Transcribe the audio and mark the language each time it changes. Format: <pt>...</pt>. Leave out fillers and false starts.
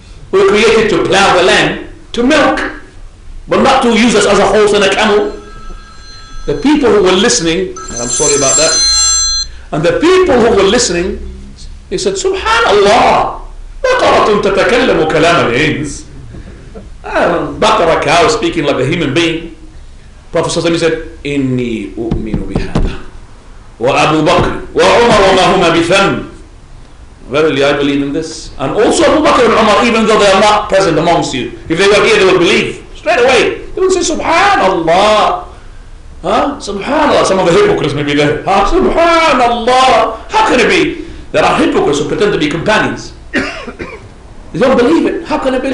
<en>We were created to plow the land, to milk, but not to use us as a horse and a camel. The people who were listening, and I'm sorry about that, and the people who were listening, they said, Subhanallah,</en> <ar>بقرة تتكلم كلام الإنس.</ar> <en>Baqarah, cow speaking like a human being. Prophet ﷺ said,</en> <ar>إني أؤمن بهذا وأبو بكر وعمر وما هما بثم.</ar> <en>Verily I believe in this. And also Abu Bakr and Umar, even though they are not present amongst you, if they were here they would believe straight away. They would say Subhanallah. Huh? Subhanallah. Some of the hypocrites may be there. Huh? Subhanallah. How can it be? There are hypocrites who pretend to be companions. They don't believe it. How can it be?</en>